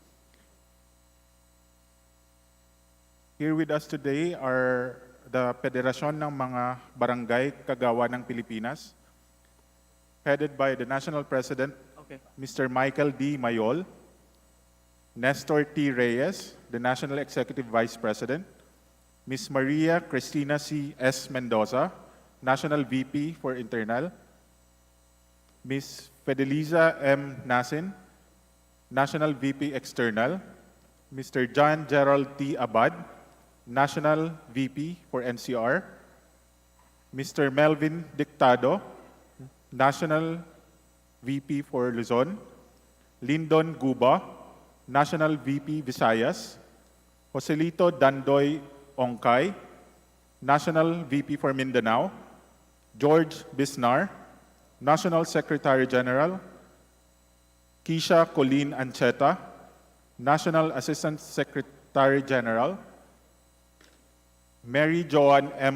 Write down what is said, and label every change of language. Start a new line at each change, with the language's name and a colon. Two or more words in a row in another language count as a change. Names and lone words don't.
English: Here with us today are the Federasyon ng mga Barangay Kagawa ng Pilipinas, headed by the National President, Mr. Michael D. Mayol, Nestor T. Reyes, the National Executive Vice President, Ms. Maria Cristina C. S. Mendoza, National VP for Internal, Ms. Fedeliza M. Nasin, National VP External, Mr. John Gerald T. Abad, National VP for NCR, Mr. Melvin Dictado, National VP for Luzon, Lyndon Guba, National VP Visayas, Joselito Dandoy Ongkay, National VP for Mindanao, George Bisnar, National Secretary General, Kisha Colleen Ancheta, National Assistant Secretary General, Mary Joan M.